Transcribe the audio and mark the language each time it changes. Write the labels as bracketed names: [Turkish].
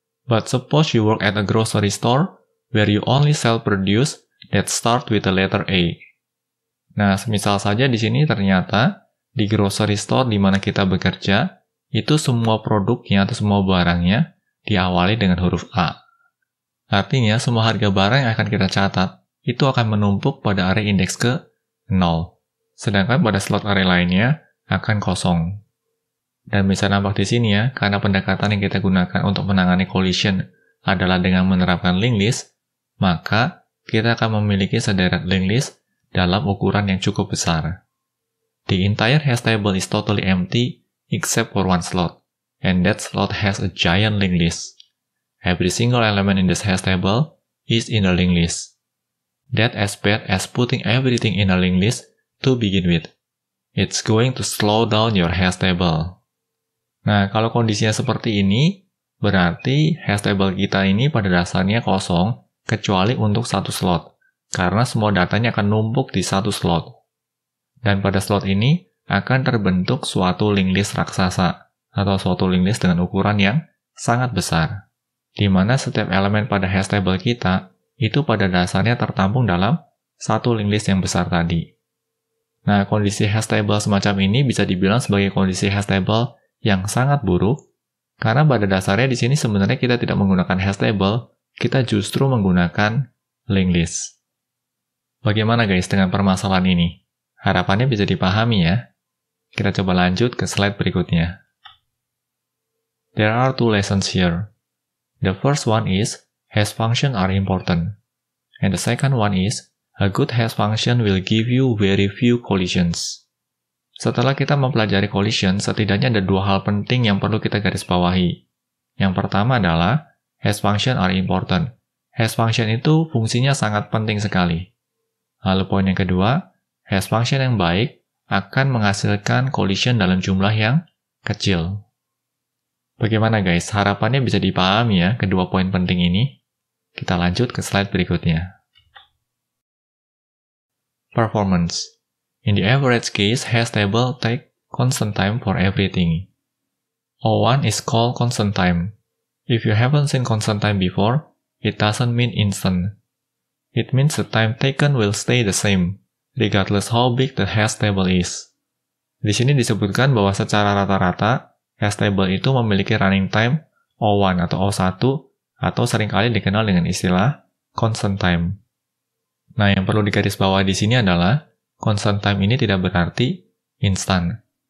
[English] But suppose you work at a grocery store where you only sell produce that start with the letter A. [Indonesian] Nah, semisal saja di sini ternyata di grocery store di mana kita bekerja, itu semua produknya atau semua barangnya diawali dengan huruf A. Artinya, semua harga barang yang akan kita catat itu akan menumpuk pada array indeks ke 0. Sedangkan pada slot array lainnya akan kosong. Dan bisa nampak di sini ya, karena pendekatan yang kita gunakan untuk menangani collision adalah dengan menerapkan linked list, maka kita akan memiliki sederet linked list dalam ukuran yang cukup besar. [English] The entire hash table is totally empty except for one slot, and that slot has a giant linked list. Every single element in this hash table is in a linked list. That's as bad as putting everything in a linked list to begin with. It's going to slow down your hash table. [Indonesian] Nah, kalau kondisinya seperti ini, berarti hash table kita ini pada dasarnya kosong, kecuali untuk satu slot, karena semua datanya akan numpuk di satu slot. Dan pada slot ini, akan terbentuk suatu linked list raksasa, atau suatu linked list dengan ukuran yang sangat besar, di mana setiap elemen pada hash table kita, itu pada dasarnya tertampung dalam satu linked list yang besar tadi. Nah, kondisi hash table semacam ini bisa dibilang sebagai kondisi hash table yang sangat buruk, karena pada dasarnya di sini sebenarnya kita tidak menggunakan hash table, kita justru menggunakan linked list. Bagaimana guys dengan permasalahan ini? Harapannya bisa dipahami ya. Kita coba lanjut ke slide berikutnya. [English] There are two lessons here. The first one is, hash functions are important. And the second one is, a good hash function will give you very few collisions. [Indonesian] Setelah kita mempelajari collision, setidaknya ada dua hal penting yang perlu kita garis bawahi. Yang pertama adalah, [English] hash function are important. [Indonesian] Hash function itu fungsinya sangat penting sekali. Lalu poin yang kedua, hash function yang baik akan menghasilkan collision dalam jumlah yang kecil. Bagaimana guys? Harapannya bisa dipahami ya kedua poin penting ini. Kita lanjut ke slide berikutnya. [English] Performance. In the average case, hash table take constant time for everything. O1 is called constant time. If you haven't seen constant time before, it doesn't mean instant. It means the time taken will stay the same, regardless how big the hash table is. [Indonesian] Di sini disebutkan bahwa secara rata-rata, hash table itu memiliki running time O1 atau O1, atau seringkali dikenal dengan istilah constant time. Nah, yang perlu digarisbawahi di sini adalah constant time ini tidak berarti instan.